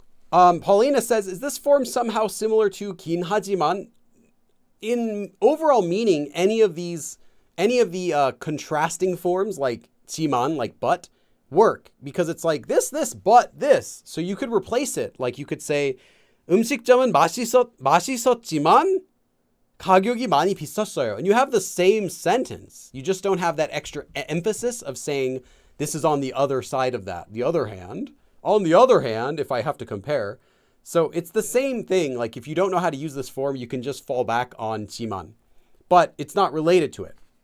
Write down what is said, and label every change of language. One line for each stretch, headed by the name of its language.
English: Paulina says, is this form somehow similar to
Korean: 긴 하지만?
English: In overall meaning, any of the contrasting forms like 지만, like but, work because it's like this, but this. So you could replace it. Like you could say
Korean: 음식점은 맛있었지만 가격이 많이 비쌌어요.
English: And you have the same sentence. You just don't have that extra emphasis of saying this is on the other side of that. On the other hand, if I have to compare. So it's the same thing. Like if you don't know how to use this form, you can just fall back on 지만. But it's not related to it.